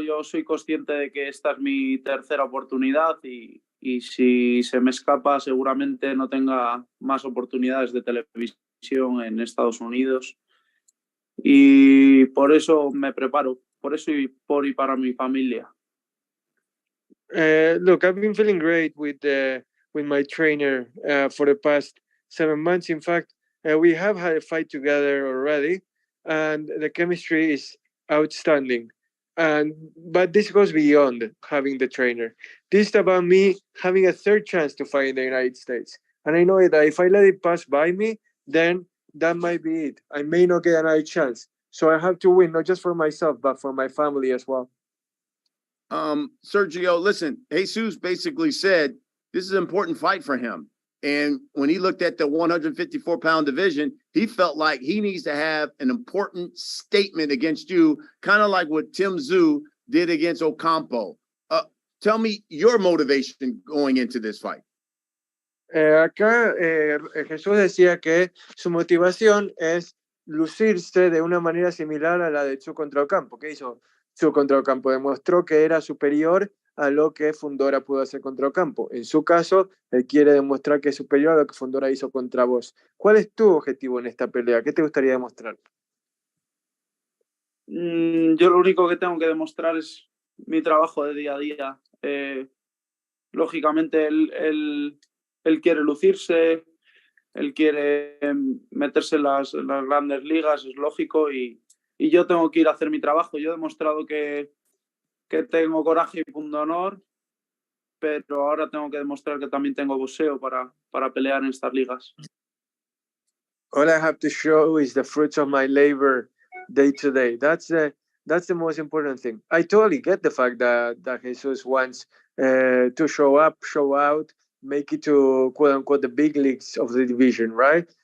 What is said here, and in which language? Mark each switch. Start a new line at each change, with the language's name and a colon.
Spanish: Yo soy consciente de que esta es mi tercera oportunidad y si se me escapa seguramente no tenga más oportunidades de televisión en Estados Unidos y por eso me preparo, por eso y por y para mi familia.
English: Look, I've been feeling great with my trainer for the past 7 months. In fact, we have had a fight together already and the chemistry is outstanding. But this goes beyond having the trainer. This is about me having a third chance to fight in the United States. And I know that if I let it pass by me, then that might be it. I may not get another chance. So I have to win, not just for myself, but for my family as well. Sergio, listen, Jesus basically said this is an important fight for him. And when he looked at the 154-pound division, he felt like he needs to have an important statement against you, kind of like what Tim Tszyu did against Ocampo. Tell me your motivation going into this fight.
Spanish: Acá Jesús decía que su motivación es lucirse de una manera similar a la de Tszyu contra Ocampo. ¿Qué hizo Tszyu contra Ocampo? Demostró que era superior a lo que Fundora pudo hacer contra Ocampo. En su caso, él quiere demostrar que es superior a lo que Fundora hizo contra vos. ¿Cuál es tu objetivo en esta pelea? ¿Qué te gustaría demostrar? Yo lo único que tengo que demostrar es mi trabajo de día a día. Lógicamente, él quiere lucirse, él quiere meterse en las grandes ligas, es lógico, y yo tengo que ir a hacer mi trabajo. Yo he demostrado que tengo coraje y pundonor, pero ahora tengo que demostrar que también tengo boxeo para pelear en estas ligas.
English: All I have to show is the fruits of my labor day to day. That's the most important thing. I totally get the fact that Jesus wants to show up, show out, make it to quote unquote the big leagues of the division, right?